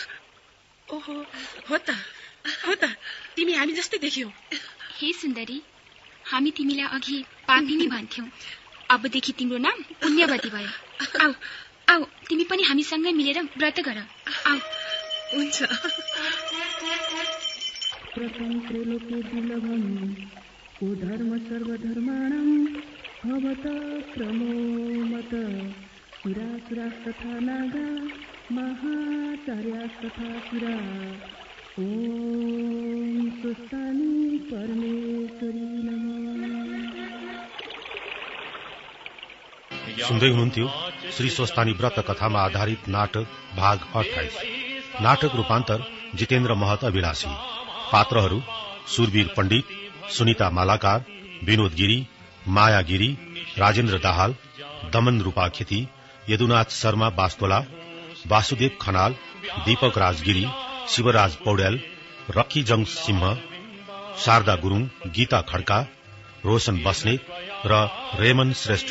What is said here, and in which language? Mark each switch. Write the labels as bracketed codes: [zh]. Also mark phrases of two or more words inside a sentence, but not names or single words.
[ne] ओहो, हो त, तिमी हामी जस्तै देख्यौ। हे सुन्दरी, हामी तिमीलाई अघि पापिनी भन्थ्यौ, अबदेखि तिम्रो नाम पुण्यवती भयो। आऊ आऊ, तिमी पनि हामीसँगै मिलेर व्रत गर। आऊ। हुन्छ। [sa] धर्म सर्वधर्माणां भवत प्रमोमत सुरासुरास्तथा नागा महाचार्यास्तथा सुरा। ओम स्वस्थानी परमेश्वरी नमः। [ne] सुन्दै हुनुहुन्थ्यो श्री स्वस्थानी व्रत कथामा आधारित नाटक भाग 28। नाटक रूपान्तर जितेन्द्र महत अभिलाषी। पात्रहरू सुरवीर पण्डित, सुनिता मालाकार, विनोद गिरी, माया गिरी, राजेन्द्र दाहाल, दमन रूपा खेती, यदुनाथ शर्मा बास्तोला, वासुदेव खनाल, दीपक राजगिरी, शिवराज पौड्याल, रक्की जङ सिंह, शारदा गुरूङ, गीता खड्का, रोशन बस्नेत र रेमन श्रेष्ठ।